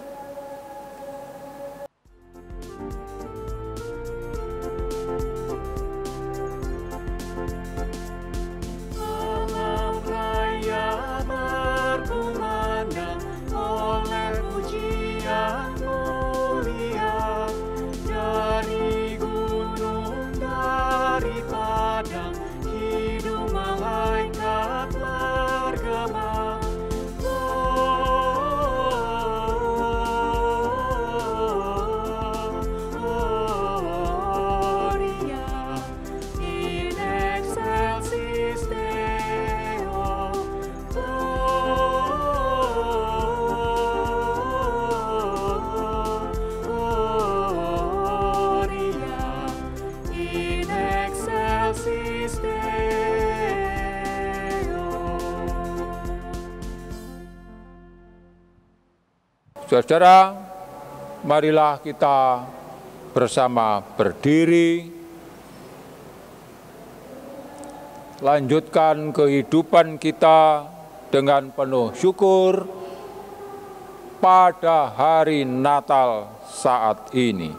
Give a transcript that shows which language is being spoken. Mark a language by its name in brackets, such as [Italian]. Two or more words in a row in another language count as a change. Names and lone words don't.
[Indonesian] Alam raya berkumandang oleh pujian mulia dari gunung, dari padang, hidung malaikat bergema. [Latin] Gloria in excelsis Deo. Gloria in excelsis Deo. [Indonesian] Saudara, marilah kita bersama berdiri, lanjutkan kehidupan kita dengan penuh syukur pada hari Natal saat ini.